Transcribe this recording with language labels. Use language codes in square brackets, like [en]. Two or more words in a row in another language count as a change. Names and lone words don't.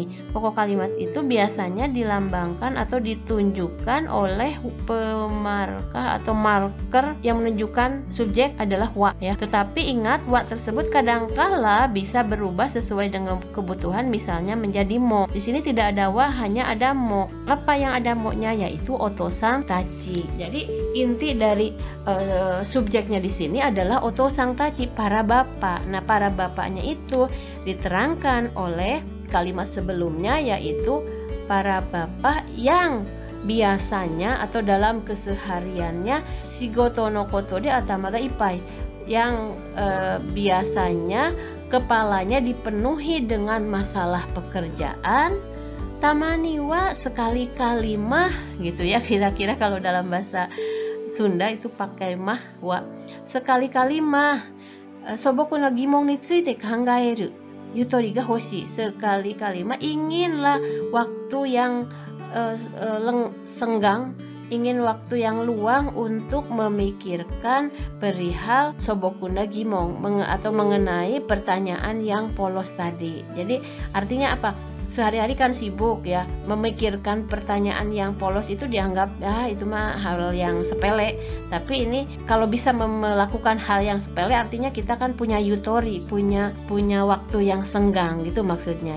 [id] Pokok kalimat itu biasanya dilambangkan atau ditunjukkan oleh pemarkah atau marker yang menunjukkan subjek adalah wa ya. Tetapi ingat, wa tersebut kadangkala bisa berubah sesuai dengan kebutuhan, misalnya menjadi mo. Di sini tidak ada wa, hanya ada mo. Apa yang ada mo-nya? Yaitu [ja] お父さんたち. [id] Jadi inti dari subjeknya di sini adalah [ja] お父さんたち, [id] para bapak. Nah, para bapaknya itu diterangkan oleh kalimat sebelumnya, yaitu para bapak yang biasanya atau dalam kesehariannya [ja] 仕事のことで頭がいっぱい, [id] yang biasanya kepalanya dipenuhi dengan masalah pekerjaan. [ja] たまには [id] sekali-kali mah gitu ya, kira-kira kalau dalam bahasa Sunda itu pakai mah wa. Sekali-kali mah [ja] 素朴の疑問について考える余裕が欲し, [id] sekali-kali mah inginlah waktu yang senggang, ingin waktu yang luang untuk memikirkan perihal [ja] 素朴な疑問 [id] atau mengenai pertanyaan yang polos tadi. Jadi artinya apa? sehari-hari kan sibuk ya, memikirkan pertanyaan yang polos itu dianggap itu mah hal yang sepele. Tapi ini kalau bisa melakukan hal yang sepele artinya kita kan punya yutori, punya waktu yang senggang gitu maksudnya.